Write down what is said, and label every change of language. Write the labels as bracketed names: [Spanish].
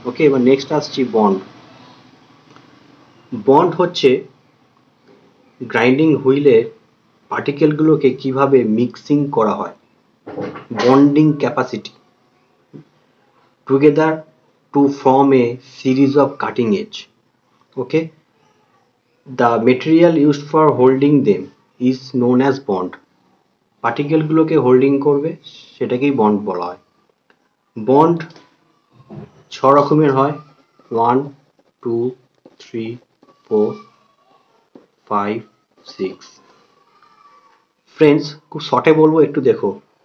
[Bangla] ওকে, এবার নেক্সট আসছি bond. Bond হচ্ছে গ্রাইন্ডিং হুইলের পার্টিকেলগুলোকে কিভাবে মিক্সিং করা হয়, bonding capacity [English] Together to form a series of cutting edge. Okay, the material used for holding them is known as bond। [Bangla] পার্টিকেলগুলোকে holding করবে সেটাকেই বন্ড বলা হয়। বন্ড ছ রকমের হয়, 1 2 3 4 5 সিক্স। ফ্রেন্ডস, খুব শর্টে বলবো, একটু দেখো।